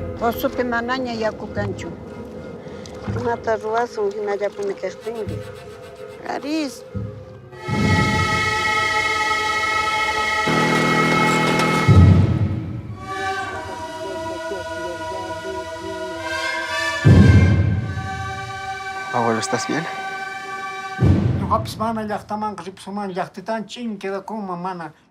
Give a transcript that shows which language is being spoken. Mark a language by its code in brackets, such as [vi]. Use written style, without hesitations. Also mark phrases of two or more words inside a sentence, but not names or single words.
[qu] Usupi manaña yaku kanchu. Imata ruwasun hinallapuni kaqtinri. Aris. [es] Abuelo, ¿estás bien? [qu] Ñuqapis mana llaqtamanqa ripusimani llaqtitan ch'in quedakunman mana.